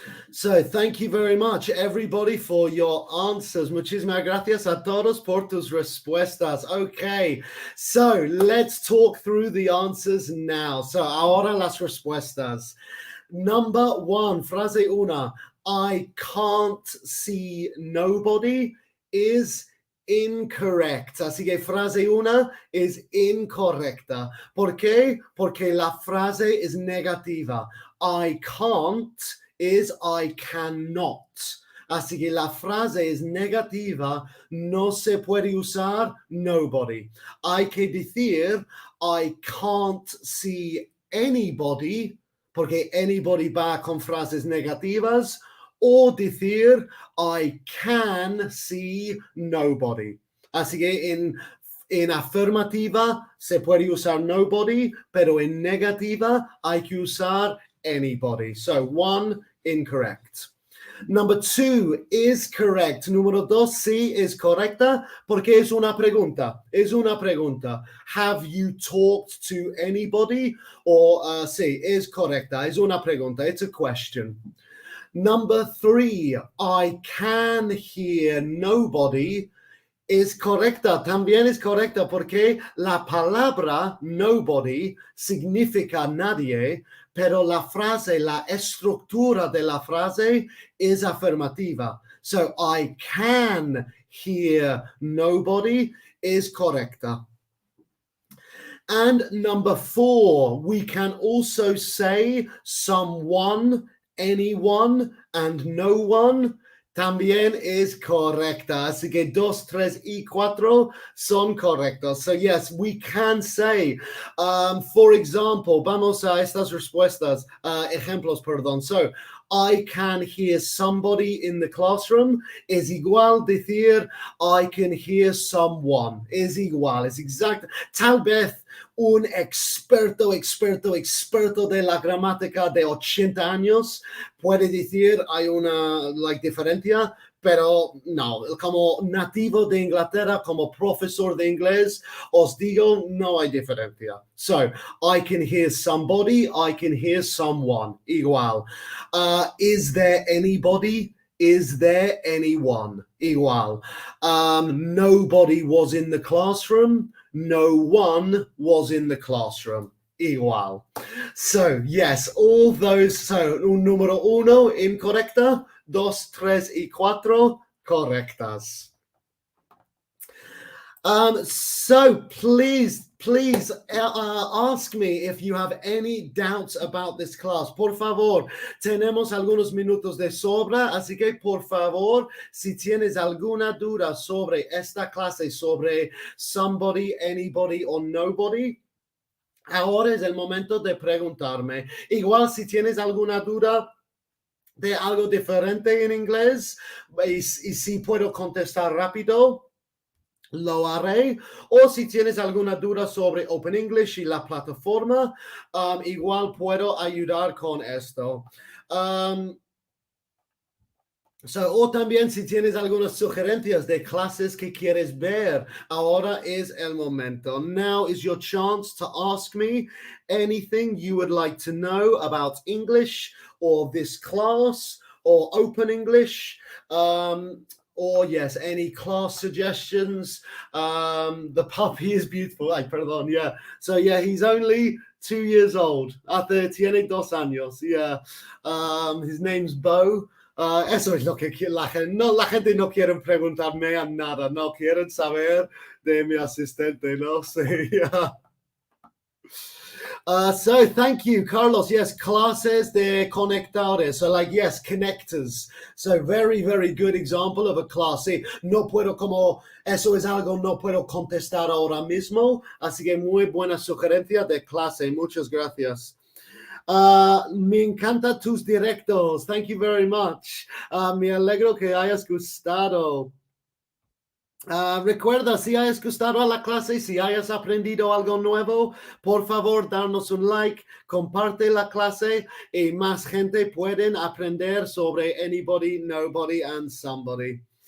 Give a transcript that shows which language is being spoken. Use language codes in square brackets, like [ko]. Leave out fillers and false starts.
[en] So thank you very much, everybody, for your answers. [es] Muchísimas gracias a todos por tus respuestas. [en] Okay, so let's talk through the answers now. [es] So ahora las respuestas. [en] Number one, [es] frase una, [en] I can't see nobody is incorrect. [es] Así que frase una es incorrecta. ¿Por qué? Porque la frase es negativa. [en] I can't is I cannot. [es] Así que la frase es negativa, no se puede usar nobody. Hay que decir [en] I can't see anybody, [es] porque anybody va con frases negativas, o decir [en] I can see nobody. [es] Así que en afirmativa se puede usar nobody, pero en negativa hay que usar anybody. [en] So one, incorrect. Number two is correct. [es] Número dos, sí, es correcta porque es una pregunta. Es una pregunta. [en] Have you talked to anybody? [es] Or sí, es correcta. Es una pregunta. [en] It's a question. Number three, I can hear nobody [es] es correcta, también es correcta porque la palabra nobody significa nadie, pero la frase, la estructura de la frase es afirmativa. [en] So I can hear nobody is correcta. And number four, we can also say someone, anyone, and no one. [es] También es correcta. Así que 2, 3 y 4 son correctos. [en] So yes, we can say, for example, [es] vamos a estas respuestas, ejemplos, perdón. [en] So, I can hear somebody in the classroom [es] es igual decir [en] I can hear someone. [es] Es igual, es exacto. Tal vez un experto de la gramática de 80 años puede decir hay una diferencia, pero no, como nativo de Inglaterra, como profesor de inglés, os digo, no hay diferencia. [en] So, I can hear somebody, I can hear someone, igual. Is there anybody? Is there anyone? Igual. Nobody was in the classroom. No one was in the classroom. Igual. So, yes, all those. [es] So, número uno, incorrecta. 2, 3 y 4, correctas. [en] So please ask me if you have any doubts about this class. [es] Por favor, tenemos algunos minutos de sobra, así que por favor, si tienes alguna duda sobre esta clase, sobre somebody, anybody or nobody, ahora es el momento de preguntarme. Igual si tienes alguna duda de algo diferente en inglés y si puedo contestar rápido, lo haré. O si tienes alguna duda sobre Open English y la plataforma, igual puedo ayudar con esto. O también si tienes algunas sugerencias de clases que quieres ver, ahora es el momento. [en] Now is your chance to ask me anything you would like to know about English or this class or Open English. Or yes, any class suggestions. The puppy is beautiful. [es] Ay, perdón, [en] yeah. So yeah, he's only 2 years old. [es] Tiene 2 años. [en] Yeah. His name's Bo. [es] Eso es lo que la gente no quiere preguntarme a nada, no quieren saber de mi asistente, no sé. [en] Yeah. So thank you, Carlos. Yes, [es] clases de conectores. [en] So yes, connectors. So very, very good example of a class. [es] Sí, no puedo eso es algo no puedo contestar ahora mismo. Así que muy buena sugerencia de clase. Muchas gracias. Me encantan tus directos. [en] Thank you very much. [es] Me alegro que hayas gustado. Recuerda, si hayas gustado a la clase, si hayas aprendido algo nuevo, por favor, darnos un like, comparte la clase y más gente pueden aprender sobre anybody, nobody, and somebody.